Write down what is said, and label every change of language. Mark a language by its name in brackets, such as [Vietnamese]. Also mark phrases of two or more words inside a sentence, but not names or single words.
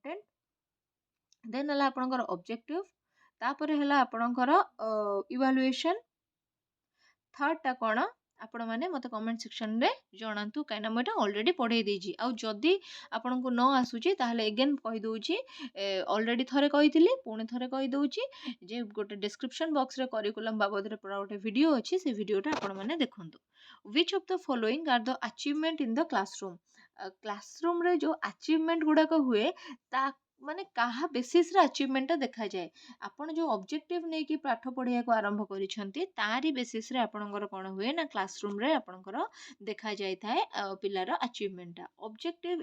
[English] content then [Odia] ହେଲା ଆପଣଙ୍କର ଅବଜେକ୍ଟିଭ ତାପରେ ହେଲା ଆପଣଙ୍କର ଇଭାଲୁଏସନ ଥାର୍ଡଟା କଣ ଆପଣ ମାନେ ମତେ [English] comment sectionରେ [Odia] ଜଣାନ୍ତୁ କାହିଁକିନା ମୁଁ ଏଇଟା ଅଲରେଡି ପଢେଇ ଦେଇଛି ଆଉ ଯଦି ଆପଣଙ୍କୁ ନ ଆସୁଛି ତାହେଲେ ଏଗେନ୍ କହିଦଉଛି ଅଲରେଡି ଥରେ କହିଥିଲି ପୁଣି ଥରେ କହିଦଉଛି ଯେ ଗୋଟେ [English] description boxରେ [Odia] କରିକୁଲମ ବାବଦରେ ପୁରା ଗୋଟେ ଭିଡିଓ ଅଛି ସେ ଭିଡିଓଟା ଆପଣ ମାନେ ଦେଖନ୍ତୁ which [English] of the following are the achievement in the classroom [Odia] କ୍ଲାସରୁମରେ ଯୋଉ ଆଚିଭମେଣ୍ଟ ଗୁଡାକ ହୁଏ ତା ମାନେ କାହା ବେସିସରେ ଆଚିଭମେଣ୍ଟଟା ଦେଖାଯାଏ ଆପଣ ଯୋଉ ଅବଜେକ୍ଟିଭ ନେଇକି ପାଠ ପଢିବାକୁ ଆରମ୍ଭ କରିଛନ୍ତି ତାରି ବେସିସରେ ଆପଣଙ୍କର କଣ ହୁଏ ନା କ୍ଲାସରୁମରେ ଆପଣଙ୍କର ଦେଖାଯାଇଥାଏ ପିଲାର [English] achievementଟା objective